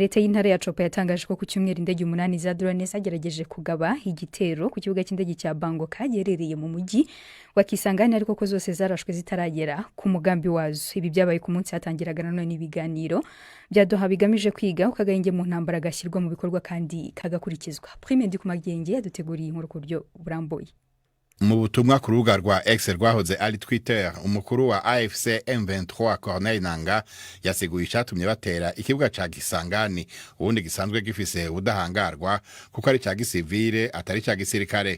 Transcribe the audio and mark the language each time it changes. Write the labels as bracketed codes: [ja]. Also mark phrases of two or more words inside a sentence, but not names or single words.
[rn] Leta y'intara ya Chopo yatangaje ko ku cyumweru indege 8 za drone zagerageje kugaba igitero ku kibuga cy'indege cya Bangoka gerereye mu mujyi wa Kisangani ariko ko zose zarashwe zitaragera ku mugambi wazo. Ibi byabaye ku munsi hatangiraga none ibiganiro bya Doha bigamije kwiga ukagahenge mu ntambara gashyirwa mu bikorwa kandi kagakurikizwa. Prime ndi kumagenge yaduteguriye inkuru ku buryo burambuye. Mu butumwa ku rubuga rwa X rwahoze ari Twitter, umukuru wa AFC M23 Corneille Nangaa yasiguye icyatumye batera ikibuga ca Kisangani ubundi gisanzwe gifise ubudahangarwa kuko ari ca gisivile atari ca gisirikare.